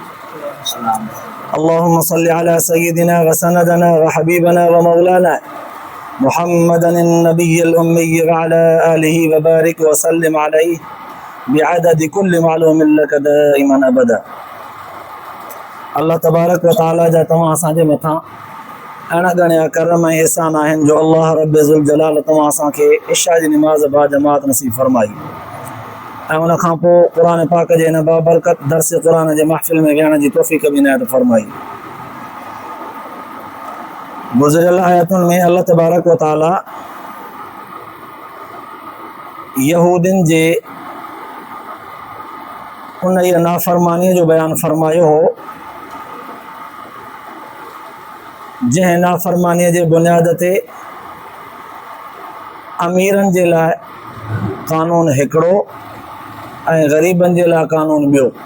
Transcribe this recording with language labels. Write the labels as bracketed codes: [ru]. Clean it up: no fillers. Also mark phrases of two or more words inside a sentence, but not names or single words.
[ar] اللهم صل على سيدنا وسندنا وحبيبنا ومولانا محمد النبي الأمي وعلى آله وبارك وسلم عليه بعدد كل معلوم لك دائما أبدا. [sd] अल्लाह [ar] تبارك وتعالى [sd] जा तव्हां असांजे मथां अहिड़ा घणा करम ऐं एहसान आहिनि जो अल्लाह [ar] رب ذو الجلال [sd] तव्हां असांखे इशा जी निमाज़ बा जमात नसीब फरमाई ऐं उन खां पोइ क़ुरान पाक जे हिन बाबरकत दर्स क़ुरान जे महफ़िल में विहण जी तौफ़ीक़ बि इनायत फरमाई। गुज़िरियल आयतुनि में अल्लाह [ar] تبارك وتعالى [sd] यहूदियुनि जे उन नाफ़रमानीअ जो बयानु फरमायो हो जंहिं नाफ़रमानीअ जे बुनियाद ते अमीरनि जे लाइ क़ानून हिकिड़ो ऐं ग़रीबनि जे लाइ क़ानून ॿियो।